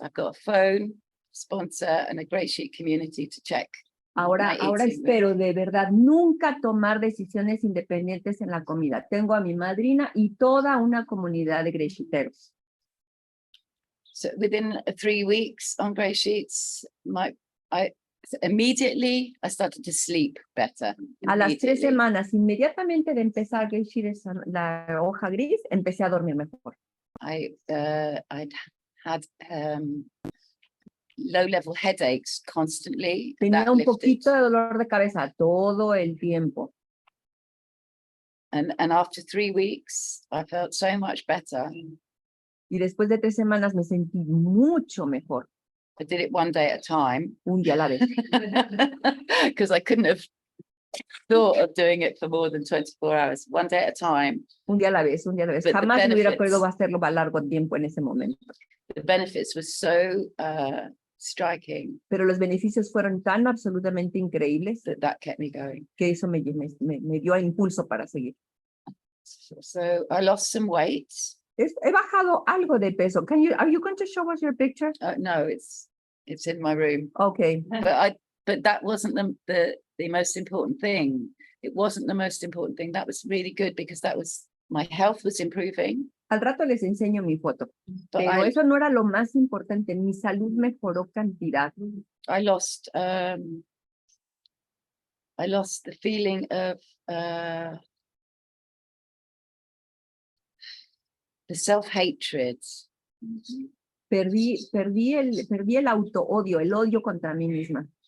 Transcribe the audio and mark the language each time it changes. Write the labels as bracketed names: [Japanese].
[English] I've got a phone, sponsor, and a GreySheet community to check. [Spanish] Ahora espero de verdad nunca tomar decisiones independientes en la comida. Tengo a mi madrina y toda una comunidad de GreySheeteros. [English] So within 3 weeks on GreySheets, immediately I started to sleep better. [Spanish] A las 3 semanas, inmediatamente de empezar GreySheeters, la hoja gris, empecé a dormir mejor. [English] I'd had low-level headaches constantly. [Spanish] Tenía un poquito de dolor de cabeza todo el tiempo. [English] And after 3 weeks, I felt so much better. [Spanish] Y después de 3 semanas me sentí mucho mejor. [English] I did it 1 day at a time. [Spanish] Un día a la vez. [English] Because I couldn't have thought of doing it for more than 24 hours. 1 day at a time. [Spanish] Un día a la vez, un día a la vez. Jamás me hubiera podido hacerlo a largo tiempo en ese momento. [English] The benefits were so striking. [Spanish] Pero los beneficios fueron tan absolutamente increíbles [English] That kept me going. [Spanish] que eso me dio el impulso para seguir. [English] So I lost some weight. [Spanish] He bajado algo de peso. [English] Are you going to show us your picture? No, it's in my room. Okay. But that wasn't the most important thing. It wasn't the most important thing. That was really good because my health was improving. [Spanish] Al rato les enseño mi foto. [English] But [Spanish] Pero eso no era lo más importante. Mi salud mejoró cantidad. [English] I lost the feeling of the self-hatred. [Spanish] Perdí el auto-odio, el odio contra mí misma.